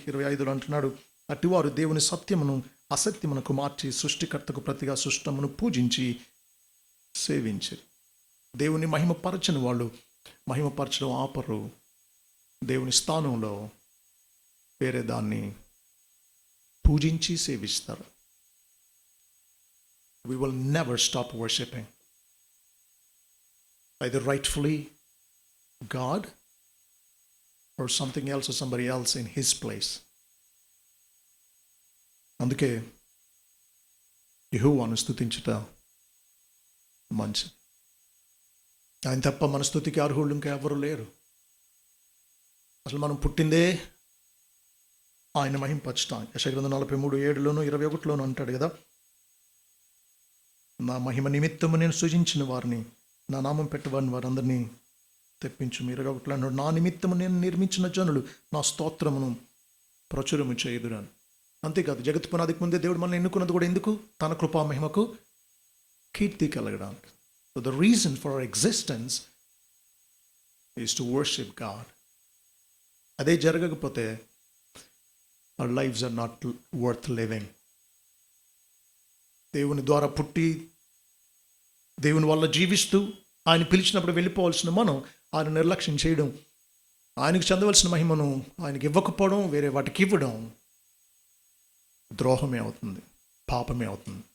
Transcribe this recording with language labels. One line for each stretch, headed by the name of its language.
Telugu: 25 అంటున్నాడు, అటువారు దేవుని సత్యమును అసత్యమునకు మార్చి సృష్టికర్తకు ప్రతిగా సృష్టమును పూజించి సేవించి. దేవుని మహిమపరచని వాళ్ళు మహిమపరచడం ఆపరు, దేవుని స్థానంలో వేరే దాన్ని పూజించి సేవిస్తారు.
English: We will never stop worshiping either rightfully God or something else or somebody else in his place.
Telugu: అందుకే యెహోవాను స్తుతించుట మంచిది. ఆయన తప్ప మన స్తుతికి అర్హులు ఇంకా ఎవరు లేరు. అసలు మనం పుట్టిందే ఆయన మహింపరచటానికి. యెషయా గ్రంథం 43:7 21 అంటాడు కదా, నా మహిమ నిమిత్తము నేను సృజించిన వారిని, నా నామం పెట్టవారిని వారందరినీ తెప్పించు. 21 అన్నాడు, నా నిమిత్తము నేను నిర్మించిన జనులు నా స్తోత్రమును ప్రచురము చేయుదురని. అంతేకాదు, జగత్తు పునాదికి ముందే దేవుడు మనల్ని ఎన్నుకున్నది కూడా ఎందుకు? తన కృపా మహిమకు కీర్తి కలగడానికి.
English: So the reason for our existence is to worship God.
Telugu: అదే జరగకపోతే
English: our lives are not worth living.
Telugu: దేవుని ద్వారా పుట్టి దేవుని వల్ల జీవిస్తూ ఆయన పిలిచినప్పుడు వెళ్ళిపోవాల్సిన మనం ఆయన నిర్లక్ష్యం చేయడం, ఆయనకు చెందవలసిన మహిమను ఆయనకి ఇవ్వకపోవడం, వేరే వాటికి ఇవ్వడం ద్రోహమే అవుతుంది, పాపమే అవుతుంది.